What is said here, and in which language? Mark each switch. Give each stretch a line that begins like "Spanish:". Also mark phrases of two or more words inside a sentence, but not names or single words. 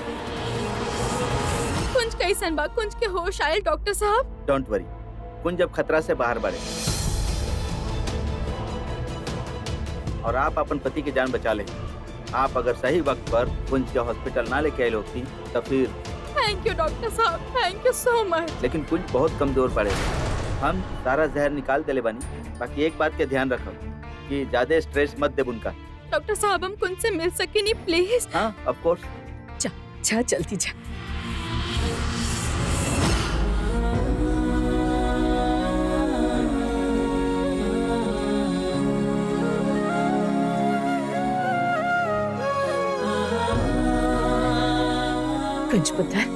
Bhojpuri: कुंज कैसन बा? कुंज के होश आए डॉक्टर साहब?
English: don't worry,
Bhojpuri: कुंज अब खतरा से बाहर बढ़े और आप अपन पति की जान बचा ले। आप अगर सही वक्त पर कुंज के हॉस्पिटल ना लेके आए होती तो फिर।
English: thank you
Bhojpuri: डॉक्टर साहब,
English: thank you so much.
Bhojpuri: लेकिन कुंज बहुत कमजोर पड़े, हम सारा जहर निकाल देले बनी। बाकी एक बात के ध्यान रखो कि ज्यादा स्ट्रेस मत दे उनका। डॉक्टर साहब हम कुंज से मिल सके नहीं प्लीज?
English: हाँ of course.
Bhojpuri: जा जा जल्दी जा। कुंज पुत्र,